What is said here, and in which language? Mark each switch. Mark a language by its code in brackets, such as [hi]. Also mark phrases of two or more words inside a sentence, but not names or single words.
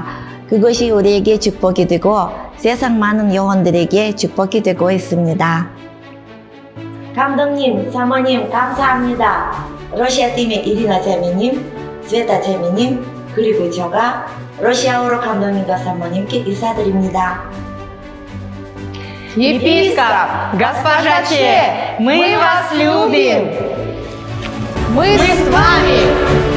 [ko] 그것이 우리에게 축복이 되고 세상 많은 영혼들에게 축복이 되고 있습니다. 감독님, 사모님 감사합니다. 러시아 팀의 이리나 자매님, 스웨타 자매님, 그리고 제가 러시아어로 감독님과 사모님께 인사드립니다. [ru] Епископ, госпожа Че, мы вас любим! Мы с вами!